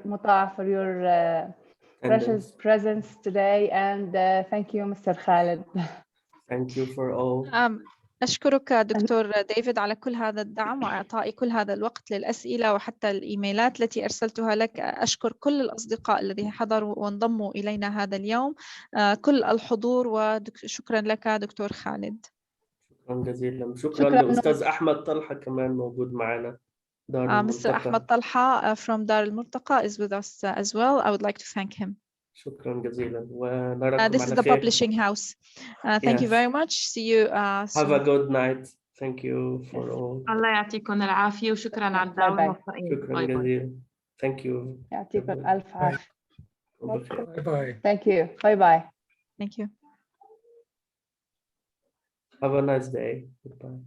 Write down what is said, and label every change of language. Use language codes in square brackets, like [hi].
[en] Muta, for your precious presence today, and thank you, Mr. Khalid. Thank you for all. [ar] أشكرك دكتور ديفيد على كل هذا الدعم وإعطائي كل هذا الوقت للأسئلة وحتى الإيميلات التي أرسلتها لك. أشكر كل الأصدقاء الذين حضروا وانضموا إلينا هذا اليوم، كل الحضور، وشكرا لك دكتور خالد. شكرا جزيلا. شكرا لأستاذ أحمد طلحة كمان موجود معنا. [en] Mr. أحمد طلحة from دار المرتقى is with us as well. I would like to thank him. [ar] شكرا جزيلا ونراكم [en] This is the publishing house. Thank you very much. See you soon. Have a good night. Thank you for all. [ar] الله يعطيكم العافية وشكرا على الدعوة. شكرا جزيلا. [en] Thank you. [ar] يعطيكم ألف عافية. [en] Bye bye. Thank you. Bye bye. Thank you. Have a nice day. Goodbye.